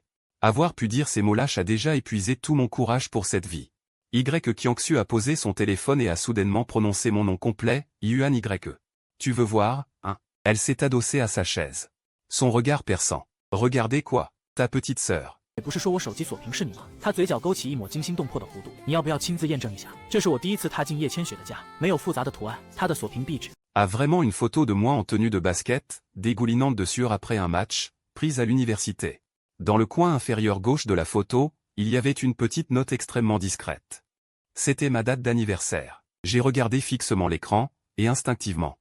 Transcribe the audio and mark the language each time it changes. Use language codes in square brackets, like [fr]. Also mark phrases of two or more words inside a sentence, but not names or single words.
[fr] Avoir pu dire ces mots lâches a déjà épuisé tout mon courage pour cette vie. Y Kiangsu a posé son téléphone et a soudainement prononcé mon nom complet, Yuan Y. Tu veux voir, hein? Elle s'est adossée à sa chaise. Son regard perçant. Regardez quoi? Ta petite sœur. [zh] 也不是说我手机锁屏是你吗？他嘴角勾起一抹惊心动魄的弧度。你要不要亲自验证一下？这是我第一次踏进叶千雪的家，没有复杂的图案，他的锁屏壁纸。 [fr] A vraiment une photo de moi en tenue de basket, dégoulinante de sueur après un match, prise à l'université. Dans le coin inférieur gauche de la photo, il y avait une petite note extrêmement discrète. C'était ma date d'anniversaire. J'ai regardé fixement l'écran, et instinctivement.